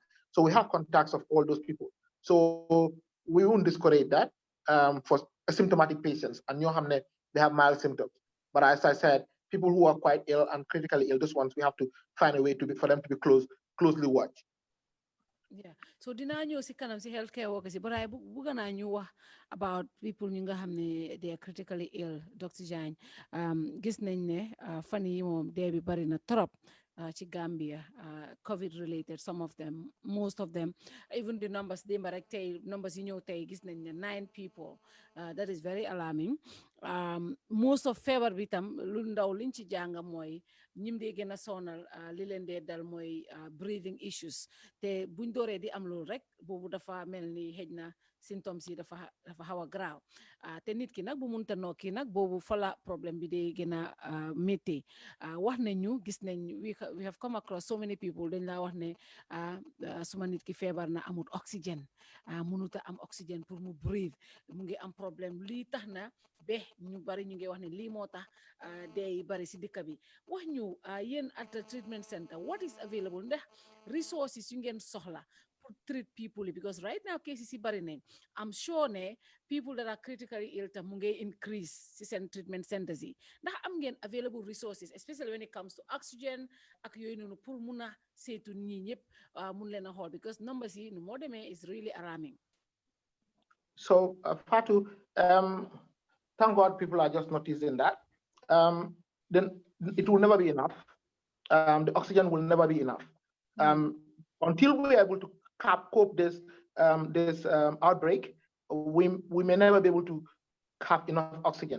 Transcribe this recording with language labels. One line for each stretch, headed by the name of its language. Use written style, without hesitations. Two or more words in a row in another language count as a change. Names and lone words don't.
English: So we have contacts of all those people. So we won't discourage that for asymptomatic patients, and they have mild symptoms. But as I said, people who are quite ill and critically ill, those ones we have to find a way for them to be closely watched. Yeah, so
Wolof: dinaa ñëw si kanam si
English: healthcare workers
Wolof: yi,
English: but I
Wolof: bëgg naa ñu wax
English: about people
Wolof: ñu nga xam ne
English: they are critically ill.
Wolof: Dr. Jagne gis nañ ne fan yi moom dee bi bari na trop ci Gambia,
English: COVID related, some of them, most of them, even the numbers
Wolof: démba rek tey
English: numbers
Wolof: yi ñëw tey gis nañ ne
English: 9 people. That is very alarming. Most of
Wolof: feebar bi tam lu ndaw liñ ci jàng mooy ñim dee gën a sonal li leen dee dal mooy
English: breathing issues,
Wolof: te buñ dooree di am loolu rek boobu dafa mel ni xëj na symptômes yi dafa xaw a graaw, te nit ki nag bu munta nokki nag boobu fa la problème bi dee gën a métti. wax nañu gis nañ
English: we have come across so many people
Wolof: dañ laa wax ne suma nit ki feebar na amul oxygène, mënuta am oxygène pour mu breathe, mu ngi am problème lii tax na be ñu bari ñu ngi wax ne lii moo tax dee bari si dëkk bi. wax ñu yéen
English: at the treatment center what is available,
Wolof: ndax resources yu ngeen soxla pour
English: treat people, because right now cases
Wolof: yi bari nañ.
English: I'm sure
Wolof: ne
English: people that are critically ill
Wolof: tam mu ngi increase si seen
English: treatment centers
Wolof: yi, ndax am ngeen
English: available resources especially when it comes to oxygen
Wolof: ak yooyu noonu pour mun a saytu ñi ñëpp mun leen a xool,
English: because numbers
Wolof: yi nu moo demee
English: is really alarming. So Fatou, thank God people are just noticing that. Then it will never be enough. The oxygen will never be enough. Until we are able to cope this outbreak, we may never be able to have enough oxygen.